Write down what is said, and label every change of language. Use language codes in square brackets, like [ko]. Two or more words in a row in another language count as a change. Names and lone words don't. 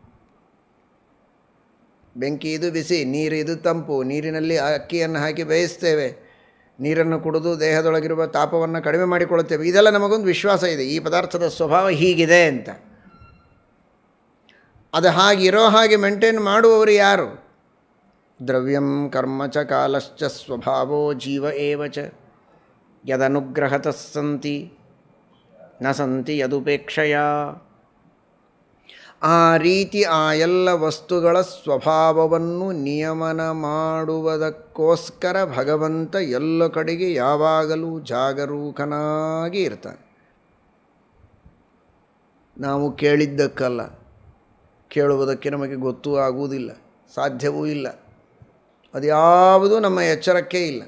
[kn] ಬೆಂಕಿ ಇದು ಬಿಸಿ, ನೀರು ಇದು ತಂಪು, ನೀರಿನಲ್ಲಿ ಅಕ್ಕಿಯನ್ನು ಹಾಕಿ ಬೇಯಿಸ್ತೇವೆ, ನೀರನ್ನು ಕುಡಿದು ದೇಹದೊಳಗಿರುವ ತಾಪವನ್ನು ಕಡಿಮೆ ಮಾಡಿಕೊಳ್ಳುತ್ತೇವೆ. ಇದೆಲ್ಲ ನಮಗೊಂದು ವಿಶ್ವಾಸ ಇದೆ, ಈ ಪದಾರ್ಥದ ಸ್ವಭಾವ ಹೀಗಿದೆ ಅಂತ. ಅದು ಹಾಗಿರೋ ಹಾಗೆ ಮೇಂಟೈನ್ ಮಾಡುವವರು ಯಾರು? [sa] ದ್ರವ್ಯಂ ಕರ್ಮ ಚ ಕಾಲಶ್ಚ ಸ್ವಭಾವೋ ಜೀವ ಏವ ಚ ಯದನುಗ್ರಹತಃ ಸಂತಿ ನ ಸಂತಿ ಯದುಪೇಕ್ಷಯ. [kn] ಆ ರೀತಿ ಆ ಎಲ್ಲ ವಸ್ತುಗಳ ಸ್ವಭಾವವನ್ನು ನಿಯಮನ ಮಾಡುವುದಕ್ಕೋಸ್ಕರ ಭಗವಂತ ಎಲ್ಲ ಕಡೆಗೆ ಯಾವಾಗಲೂ ಜಾಗರೂಕನಾಗಿ ಇರ್ತಾನೆ. ನಾವು ಕೇಳಿದ್ದಕ್ಕಲ್ಲ, ಕೇಳುವುದಕ್ಕೆ ನಮಗೆ ಗೊತ್ತೂ ಆಗುವುದಿಲ್ಲ, ಸಾಧ್ಯವೂ ಇಲ್ಲ, ಅದ್ಯಾವುದೂ ನಮ್ಮ ಎಚ್ಚರಕ್ಕೆ ಇಲ್ಲ.